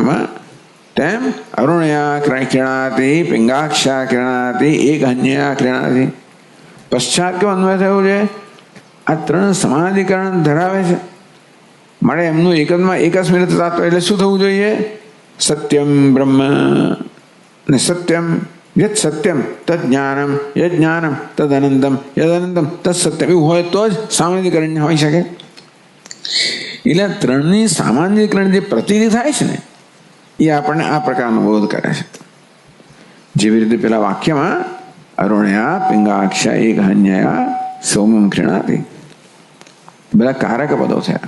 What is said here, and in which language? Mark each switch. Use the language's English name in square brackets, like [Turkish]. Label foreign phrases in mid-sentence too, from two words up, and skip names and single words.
[Sanskrit] તેમ अरुणया क्रीणाती, पिंगाक्षा क्रीणाती, एक हन्यया क्रीणाती. [Gujarati] પશ્ચાત કેવો અન્વય થયો છે? આ ત્રણ સમાનાધિકરણ ધરાવે છે. માટે એમનું એકમાં એક જ મિનિટ તાત્પર્ય. એટલે શું થવું જોઈએ? [Sanskrit] सत्यम ब्रह्म ने सत्यम यत सत्यम तद ज्ञानम, यद ज्ञानम तद अनंतम, यद अनंतम तद सत्यम. [Gujarati] એવું હોય તો જ સામાન્યીકરણ હોઈ શકે. એટલે ત્રણની સામાન્યીકરણ જે પ્રતીતિ થાય છે ને એ આપણને આ પ્રકારનો બોધ કરે છે. જેવી રીતે પેલા વાક્યમાં [Sanskrit] अरुणया पिंगाक्षा एक हन्यया सौमम क्रीणाती, [Gujarati] બધા કારક પદો થયા.